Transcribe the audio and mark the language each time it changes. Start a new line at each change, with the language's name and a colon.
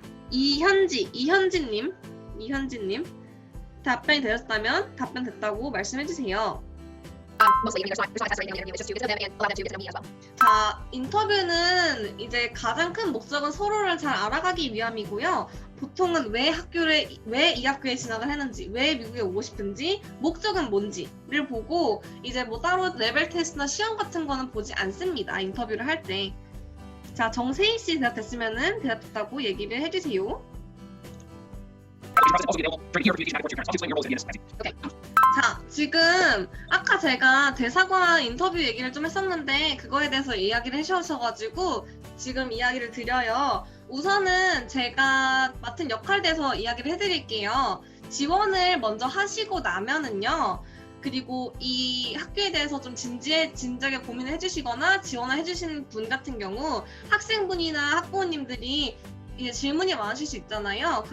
Korean: 이현지님 답변이 되셨다면 답변 됐다고 말씀해 주세요.
English: Mostly, I mean, there's not a test or anything in the interview. It's just to visit them and allow them to get to know me as well.
Korean: 자, 인터뷰는 이제 가장 큰 목적은 서로를 잘 알아가기 위함이고요. 보통은 왜 이 학교에 진학을 했는지, 왜 미국에 오고 싶은지, 목적은 뭔지를 보고 이제 뭐 따로 레벨 테스트나 시험 같은 거는 보지 않습니다. 인터뷰를 할 때. 자, 정세희 씨 대답됐으면은 대답됐다고 얘기를 해주세요.
English: Also available during your communication back and forth with your parents. I'll explain your roles in the SIT.
Korean: 자, 지금 아까 제가 대사관 인터뷰 얘기를 좀 했었는데 그거에 대해서 이야기를 해주셔가지고 지금 이야기를 드려요. 우선은 제가 맡은 역할에 대해서 이야기를 해드릴게요. 지원을 먼저 하시고 나면은요. 그리고 이 학교에 대해서 좀 진지하게 고민을 해주시거나 지원을 해주시는 분 같은 경우 학생분이나 학부모님들이 이제 질문이 많으실 수 있잖아요.